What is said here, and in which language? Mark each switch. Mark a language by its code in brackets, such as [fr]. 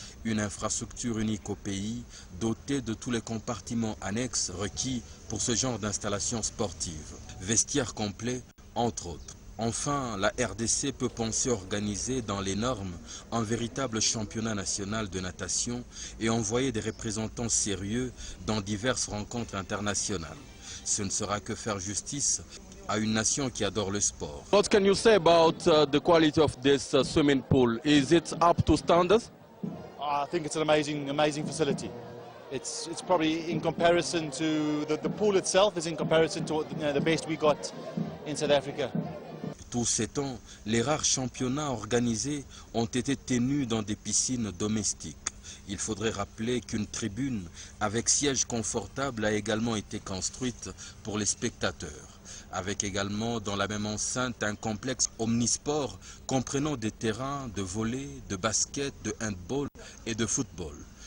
[fr] Une infrastructure unique au pays, dotée de tous les compartiments annexes requis pour ce genre d'installation sportive. Vestiaire complet, entre autres. Enfin, la RDC peut penser organiser dans les normes un véritable championnat national de natation et envoyer des représentants sérieux dans diverses rencontres internationales. Ce ne sera que faire justice à une nation qui adore le sport. [en] What can you say about the quality of this swimming pool? Is it up to standards? I think it's an amazing facility. It's probably in comparison to the pool itself is in comparison to the best we got in South Africa. [fr] Tous ces temps, les rares championnats organisés ont été tenus dans des piscines domestiques. Il faudrait rappeler qu'une tribune avec siège confortable a également été construite pour les spectateurs, avec également dans la même enceinte un complexe omnisport comprenant des terrains de volley, de basket, de handball et de football.